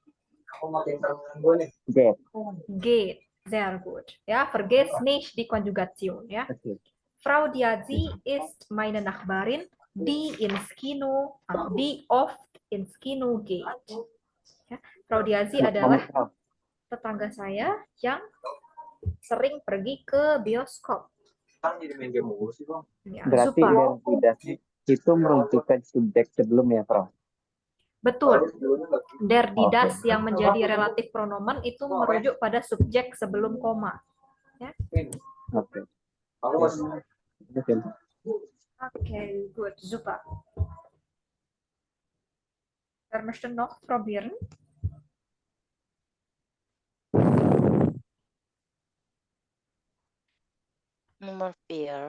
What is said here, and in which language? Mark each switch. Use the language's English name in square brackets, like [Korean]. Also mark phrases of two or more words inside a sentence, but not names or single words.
[German] Geht. Sehr gut. Ja, vergiss nicht die Konjugation. Ja. Okay. Frau Diazi ist meine Nachbarin, die oft ins Kino geht. [Indonesian] Ya. Frau Diazi adalah tetangga saya yang sering pergi ke bioskop. Ya, Berarti super. dan tidak itu menunjukkan subjek sebelum ya, Prof? Betul. [German] Der die das [Indonesian] yang menjadi relatif pronomen itu merujuk pada subjek sebelum koma. Ya. Oke. [German] Okay, gut, super. Wer möchte noch probieren? Nummer 4.